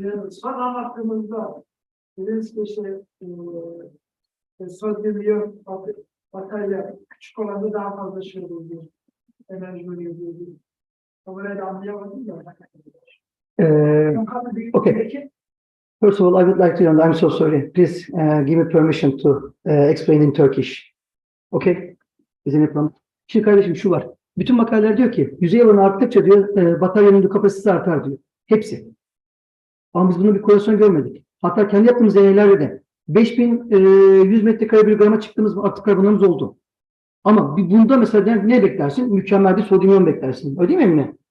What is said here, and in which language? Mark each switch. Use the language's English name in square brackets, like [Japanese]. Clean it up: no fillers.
[Turkish] Son anlattığımızda dediniz ki sodyum iyon batarya küçük olanda daha fazla şey oluyor. Enerji oluyor. Ama öyle anlayamadım ya. [English] Okay. First of all, I would like to, I'm so sorry. Please give me permission to explain in Turkish. Okay? Is there any problem? [Turkish] Şimdi kardeşim şu var. Bütün makaleler diyor ki yüzey alanı arttıkça diyor bataryanın diyor, kapasitesi artar diyor. Hepsi. Ama biz bunun bir korelasyon görmedik. Hatta kendi yaptığımız deneylerde de 5100 metrekare bir grama çıktığımız aktif karbonlarımız oldu. Ama bunda mesela ne beklersin? Mükemmel bir sodyum iyon beklersin. Öyle değil mi Emine?